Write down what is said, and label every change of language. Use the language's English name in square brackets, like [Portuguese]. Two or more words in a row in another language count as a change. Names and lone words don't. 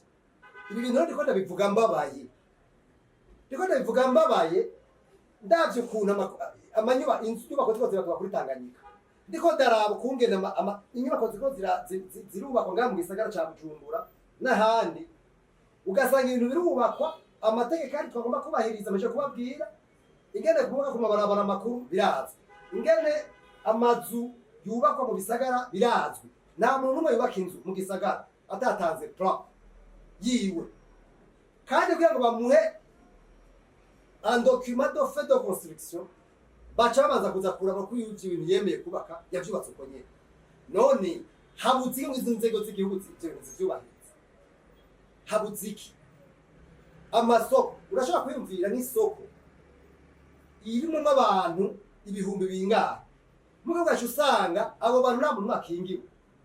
[Rundi] Ibi bintu ndiko ndabivuga mbabaye, ndiko ndabivuga mbabaye, ndavye ukuntu amanyuba inyubako ziko ziratuba kuri Tanganyika, ndiko ndaraba ukungene inyubako ziko zirubakwa ngaha mu gisagara ca Bujumbura n'ahandi, ugasanga ibintu birubakwa amategeko ari twagomba kubahiriza amaje kubabwira, ingene kubaka ku mabarabara makuru birazwi, ingene amazu yubakwa mu bisagara birazwi. Nta muntu umwe yubaka inzu mu gisagara atatanze plan yiwe, kandi kugira ngo bamuhe [French] un document de fait de construction [Rundi] baca babanza kuza kuraba ko ibintu yemeye kubaka yavyubatse uko nyene. None habuze izo nzego z'igihugu zivyubahiriza, habuze iki? Amasoko urashobora kwiyumvira n'isoko irimo abantu ibihumbi bingana, mugo gacu usanga abo bantu nta muntu akingiwe.